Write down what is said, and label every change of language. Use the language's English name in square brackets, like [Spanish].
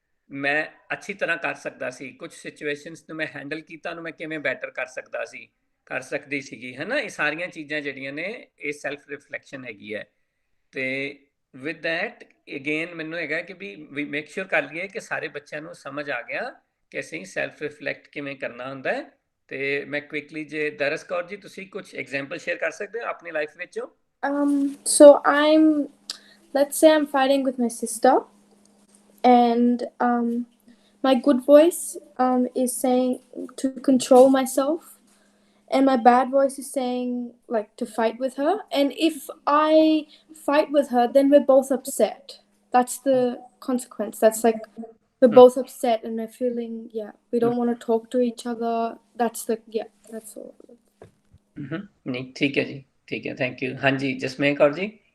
[Punjabi] ਮੈਂ ਅੱਛੀ ਤਰ੍ਹਾਂ ਕਰ ਸਕਦਾ ਸੀ ਕੁਝ ਸਿਚੁਏਸ਼ਨਸ ਨੂੰ ਮੈਂ ਹੈਂਡਲ ਕੀਤਾ ਉਹਨੂੰ ਮੈਂ ਕਿਵੇਂ ਬੈਟਰ ਕਰ ਸਕਦੀ ਸੀਗੀ ਹੈ ਨਾ ਇਹ ਸਾਰੀਆਂ ਚੀਜ਼ਾਂ ਜਿਹੜੀਆਂ ਨੇ ਇਹ ਸੈਲਫ ਰਿਫਲੈਕਸ਼ਨ ਹੈਗੀ ਹੈ ਤੇ [English] with that again [Punjabi] ਮੈਨੂੰ ਹੈਗਾ ਕਿ ਵੀ ਮੇਕ ਸ਼ੋਰ ਕਰ ਲਈਏ ਕਿ ਸਾਰੇ ਬੱਚਿਆਂ ਨੂੰ ਸਮਝ ਆ ਗਿਆ ਕਿ ਅਸੀਂ ਸੈਲਫ ਰਿਫਲੈਕਟ ਕਿਵੇਂ ਕਰਨਾ ਹੁੰਦਾ ਹੈ ਤੇ ਮੈਂ ਕੁਇਕਲੀ ਜੇ ਦਰਸ ਕੌਰ ਜੀ ਤੁਸੀਂ ਕੁਝ ਐਗਜ਼ਾਮਪਲ ਸ਼ੇਅਰ ਕਰ ਸਕਦੇ ਹੋ ਆਪਣੀ ਲਾਈਫ ਵਿੱਚੋਂ [English] So let's say I'm fighting with my sister, and my good voice is saying to control myself, and my bad voice is saying like to fight with her. And if I fight with her, then we're both upset. That's the consequence. That's like we're both upset and we're feeling we don't want to talk to each other. That's all. [Punjabi] ਨਹੀਂ ਠੀਕ ਹੈ ਜੀ ਠੀਕ ਹੈ thank you ਹਾਂਜੀ ਜਸਮੇਨ ਕੌਰ ਜੀ